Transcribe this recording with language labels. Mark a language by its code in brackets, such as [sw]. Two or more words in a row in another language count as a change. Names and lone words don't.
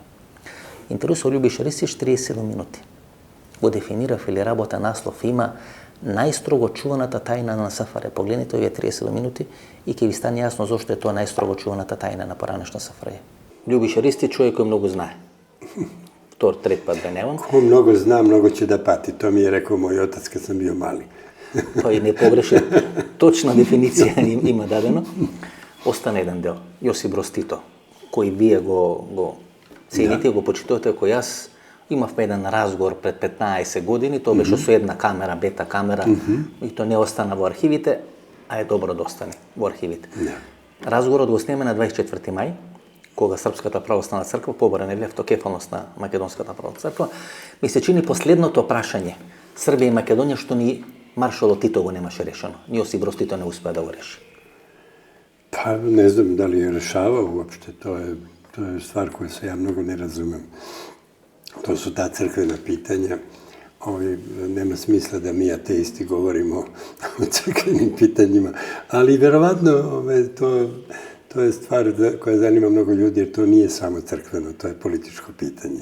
[mk] Интервју со Љубиша Ристич 37 минути. Го дефинирав или работа наслов има најстрого чуваната тајна на СФР. Погледнете овие 37 минути и ќе ви стане јасно зошто е тоа најстрого чуваната тајна на поранешна СФР. Љубиша Ристич, човек кој многу знае. Втор, трет пат беневам. [sr] Ko mnogo zna, mnogo će da pati. To mi je rekao moj otac kad sam bio mali. [mk] Тој не погреши. Точна дефиниција има дадено. Остана еден дел. Јосип Броз Тито, кој вие го цените, го почитувате, кој јас имавме еден разговор пред 15 години, тоа беше со една камера, бета камера, и тоа не остана во архивите, а е добро да остане во архивите. Разговорот го снеме на 24 мај, кога Српската православна црква побара нели автокефалност на Македонската православна црква, ми се чини последното прашање Србија и Македонија што ни маршалот Тито го немаше решено. Ни Јосип Броз Тито не успеа да го реши. [sr] Pa ne znam da li je rešavao uopšte, to je stvar koju se ja mnogo ne razumem. To su ta crkvena pitanja. Nema smisla da mi ateisti govorimo o crkvenim pitanjima, ali verovatno to je stvar koja zanima mnogo ljudi, jer to nije samo crkveno, to je političko pitanje.